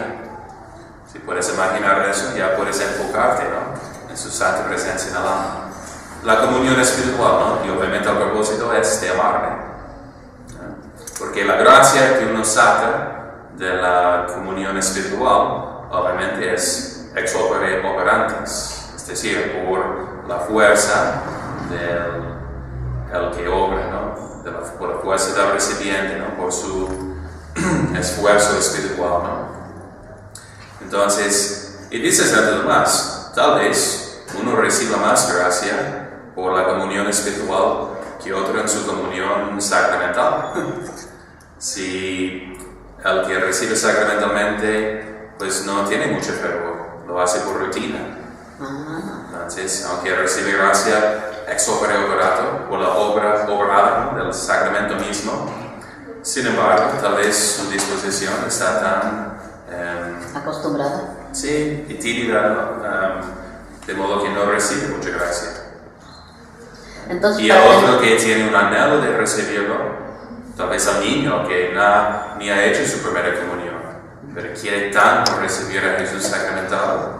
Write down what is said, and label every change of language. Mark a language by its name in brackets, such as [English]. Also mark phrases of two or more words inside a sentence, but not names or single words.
[Spanish] Si puedes imaginar eso, ya puedes enfocarte, ¿no?, en su santa presencia en el alma. La comunión espiritual, ¿no?, y obviamente el propósito es de amarme, ¿no? Porque la gracia que uno saca de la comunión espiritual, obviamente es [Latin] ex opere operantes, [Spanish] es decir, por la fuerza del que obra, ¿no?, por la fuerza del recipiente, ¿no?, por su esfuerzo espiritual, ¿no? Entonces, y dices antes más, tal vez uno reciba más gracia por la comunión espiritual que otro en su comunión sacramental. Si el que recibe sacramentalmente pues no tiene mucho fervor, lo hace por rutina. Entonces, aunque recibe gracia [Latin] ex opere operato, [Spanish] por la obra obrada del sacramento mismo, sin embargo, tal vez su disposición está tan acostumbrada. Sí, y tibia, de modo que no recibe mucha gracia. Entonces, y el otro que tiene un anhelo de recibirlo, tal vez al niño que ni ha hecho su primera comunión, pero quiere tanto recibir a Jesús sacramentado.